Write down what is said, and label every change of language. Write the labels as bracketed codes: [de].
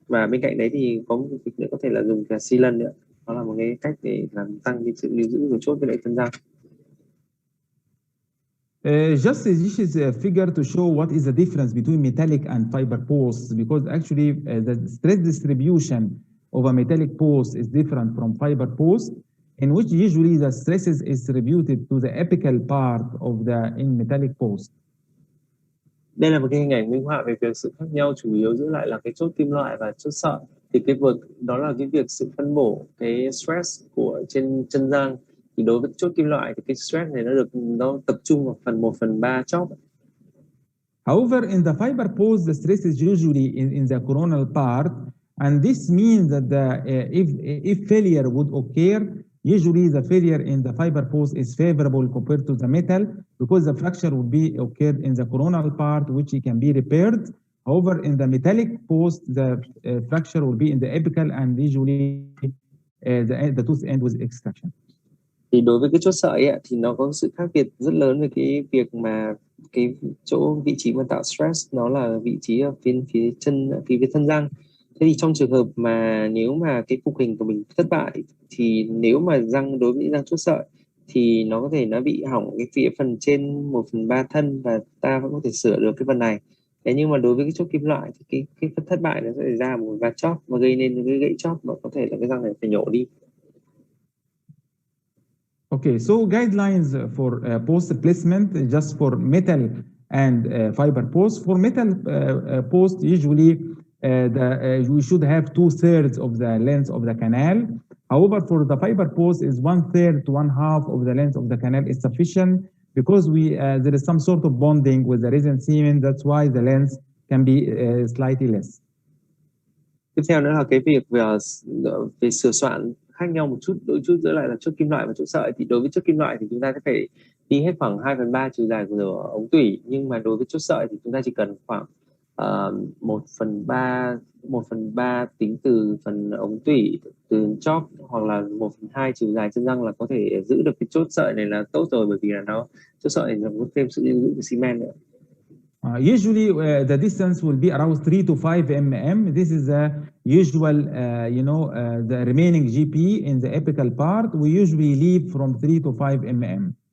[vi] Và bên cạnh đấy thì có một việc nữa có thể là dùng cả sealant nữa, đó là một cái cách để làm tăng cái sự lưu giữ của chốt với lại thân răng. [en] Just this is a figure to show what is the difference between metallic and fiber posts, because actually the stress distribution of a metallic post is different from fiber post, in which usually the stresses is distributed to the apical part of the in metallic post. [vi] Đây là một cái hình ảnh minh họa về việc sự khác nhau chủ yếu giữa lại là cái chốt kim loại và chốt sợi. Thì cái vực đó là cái việc sự phân bổ cái stress của trên chân răng. Thì đối với chốt kim loại thì cái stress này nó tập trung vào phần 1/3 chóp. [en] However, in the fiber post, the stress is usually in the coronal part, and this means that if failure would occur, usually the failure in the fiber post is favorable compared to the metal, because the fracture would be occurred in the coronal part, which it can be repaired. However, in the metallic post, the fracture will be in the apical, and usually the tooth end with extraction. [vi] Thì đối với cái chốt sợi ấy, thì nó có sự khác biệt rất lớn về cái việc mà cái vị trí mà tạo stress nó là vị trí ở phía thân răng. Thế thì trong trường hợp mà nếu mà cái phục hình của mình thất bại, thì nếu mà đối với những răng chốt sợi thì nó có thể nó bị hỏng cái phần trên 1/3 thân, và ta vẫn có thể sửa được cái phần này. Thế nhưng mà đối với cái chốt kim loại thì cái phần thất bại nó sẽ ra một vạt chóp và gây nên cái gãy chóp, và có thể là cái răng này phải nhổ đi. [en] Okay, so guidelines for post placement just for metal and fiber post. For metal post, usually we should have 2/3 of the length of the canal. However, for the fiber post, is 1/3 to 1/2 of the length of the canal is sufficient, because there is some sort of bonding with the resin semen. That's why the length can be slightly less. [vi] Tiếp theo nữa là cái việc về sửa soạn khác nhau một chút, đôi chút giữa lại là chốt kim loại và chốt sợi. Thì đối với chốt kim loại thì chúng ta sẽ phải đi hết khoảng 2/3 chiều dài của ống tủy, nhưng mà đối với chốt sợi thì chúng ta chỉ cần khoảng 1/3 tính từ phần ống tủy, từ chóp, hoặc là 1/2 chiều dài chân răng là có thể giữ được cái chốt sợi này là tốt rồi, bởi vì là chốt sợi này nó có thêm sự lưu giữ của xi men nữa. [en] Usually, the distance will be around 3 to 5 mm. This is the usual, the remaining GP in the apical part. We usually leave from 3 to 5 mm.